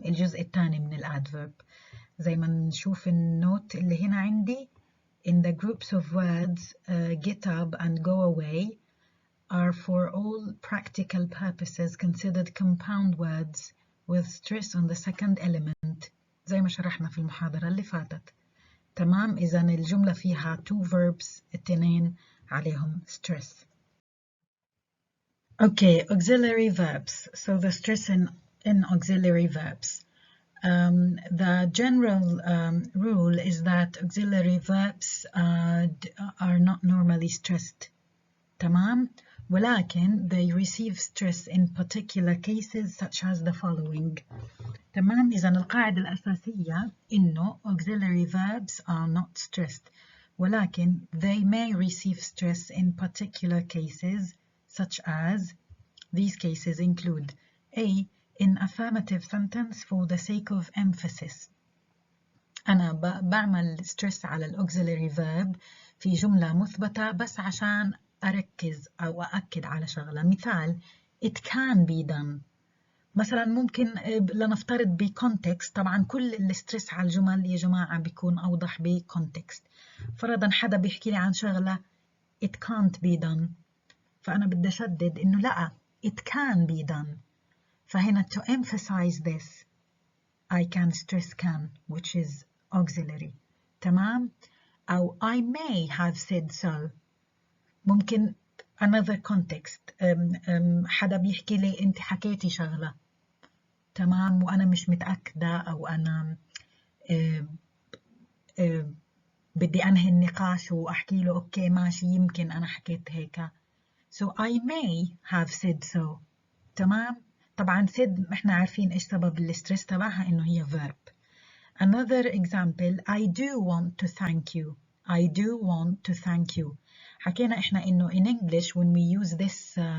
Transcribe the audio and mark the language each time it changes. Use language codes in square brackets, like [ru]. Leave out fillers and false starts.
[ar] الجزء الثاني من الادفيرب زي ما نشوف النوت اللي هنا عندي. [en] In the groups of words get up and go away are for all practical purposes considered compound words with stress on the second element [ar] زي ما شرحنا في المحاضرة اللي فاتت. تمام. إذا الجملة فيها [en] two verbs [ar] الاثنين عليهم stress. [en] Okay, auxiliary verbs. So the stress in auxiliary verbs. The general rule is that auxiliary verbs are not normally stressed. [ar] تمام. [en] ولكن they receive stress in particular cases such as the following. [ar] تمام. إذا القاعدة الأساسية إنه [en] auxiliary verbs are not stressed ولكن they may receive stress in particular cases such as these cases include A, in affirmative sentence for the sake of emphasis. [ar] أنا بعمل stress على الauxiliary verb في جملة مثبتة بس عشان أركز أو أأكد على شغلة. [en] مثال it can be done. [ar] مثلا ممكن لنفترض بكونتكست. طبعا كل الستريس على الجمل يا جماعة بيكون أوضح بكونتكست. فرضا حدا بيحكي لي عن شغلة [en] it can't be done [ar] فأنا بدي أشدد إنه لا [en] it can be done. فهنا to emphasize this I can stress can which is auxiliary. [ar] تمام. [en] أو I may have said so. [ar] ممكن [en] another context [ar] حدا بيحكي لي أنت حكيتي شغلة. تمام. وأنا مش متأكدة أو أنا بدي أنهي النقاش وأحكي له أوكي ماشي يمكن أنا حكيت هيك. [en] So I may have said so. تمام. [ar] طبعا said إحنا عارفين إيش سبب الستريس تبعها إنه هي verb. [en] Another example I do want to thank you. I do want to thank you. [ar] حكينا إحنا إنه [en] in English when we use this